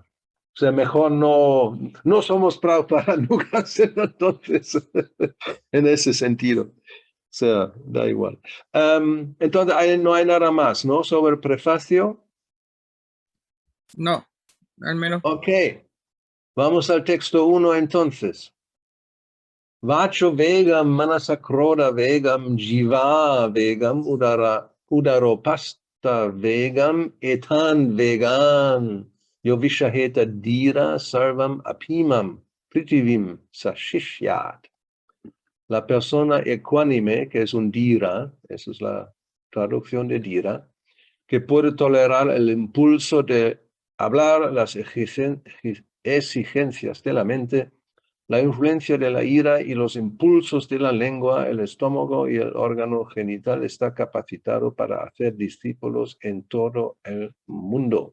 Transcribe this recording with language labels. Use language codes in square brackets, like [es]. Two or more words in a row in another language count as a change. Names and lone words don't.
[es] O sea, mejor no somos Prabhupada Nugas, entonces, en ese sentido. O sea, da igual. Entonces, no hay nada más, ¿no? Sobre el prefacio. No, al menos Ok, vamos al texto 1 entonces. [sa] वाचो वेगं मनसःक्रोध वेगं जिह्वा वेगम् उदरोपस्थ वेगम् एतान् वेगान् योविषहेत धीरः सर्वाम् अपीमां पृथिवीं सशिष्यात्. [es] La persona ecuánime, que es un dira, esa es la traducción de dira, que puede tolerar el impulso de hablar las exigencias de la mente, la influencia de la ira y los impulsos de la lengua, el estómago y el órgano genital está capacitado para hacer discípulos en todo el mundo.